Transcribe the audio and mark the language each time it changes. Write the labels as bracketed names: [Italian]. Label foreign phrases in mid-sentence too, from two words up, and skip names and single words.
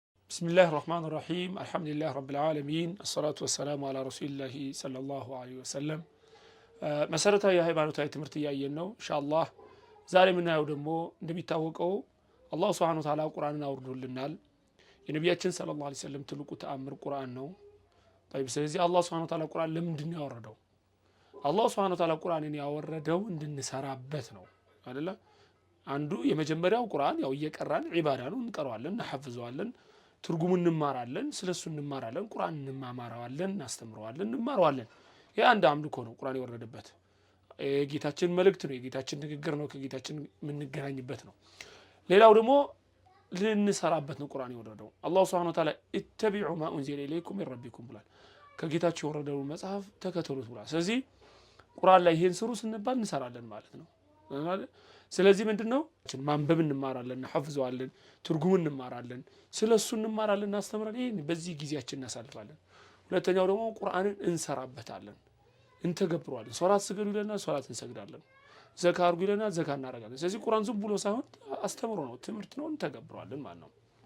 [Arabic] بسم الله الرحمن الرحيم الحمد لله رب العالمين الصلاة والسلام على رسول الله صلى الله عليه وسلم [Amharic] መሰረታዊ የሃይማኖታዊ ትምህርት እያየን ነው ኢንሻአላህ ዛሬ የምናየው ደግሞ እንደሚታወቀው አላህ [Arabic] سبحانه وتعالى [Amharic] ቁርአንን አውርዶልናል የነቢያችን [Arabic] صلى الله عليه وسلم [Amharic] ትልቁ ተአምር ቁርአን ነው طيب ስለዚህ አላህ [Arabic] سبحانه وتعالى [Amharic] ቁርአን ለምንድን ነው ያወረደው አላህ [Arabic] سبحانه وتعالى [Amharic] ቁርአንን ያወረደው እንድንሰራበት ነው አይደለ አንዱ የመጀመሪያው ቁርአን ያው እየቀራን ዒባዳ ነው እንቀራዋለን እናሐፍዘዋለን ትርጉሙን እንማራለን ስለሱ እንማራለን ቁርአን እንማማራዋለን እናስተምረዋለን እንማራዋለን ያ አንድ አምልኮ ነው ቁርአን የወረደበት የጌታችን መልእክት ነው የጌታችን ንግግር ነው ከጌታችን የምንገናኝበት ነው ሌላው ደግሞ ልንሰራበት ነው ቁርአን የወረደው አላህ [Arabic] سبحانه وتعالى اتبعوا ما أنزل إليكم من ربكم [Amharic] ብሏል ከጌታችሁ የወረደው መጽሐፍ ተከተሉት ብሏል ስለዚህ ቁርአን ላይ ይሄን ስሩ ስንባል እንሰራለን ማለት ነው ስለዚህ ምንድነው ማንበብ እንማራለን እናሐፍዘዋለን ትርጉሙን እንማራለን ስለሱ እንማራለን እናስተምራለን ይሄን በዚህ ጊዜያችን እናሳልፋለን ሁለተኛው ደግሞ ቁርአንን እንሰራበታለን እንተገብረዋለን ሶላት ስገዱ ይለና ሶላት እንሰግዳለን ዘካ አርጉ ይለና ዘካ እናረጋለን ስለዚህ ቁርአን ዝም ብሎ ሳይሆን አስተምሮ ነው ትምህርት ነው እንተገብረዋለን ማለት ነው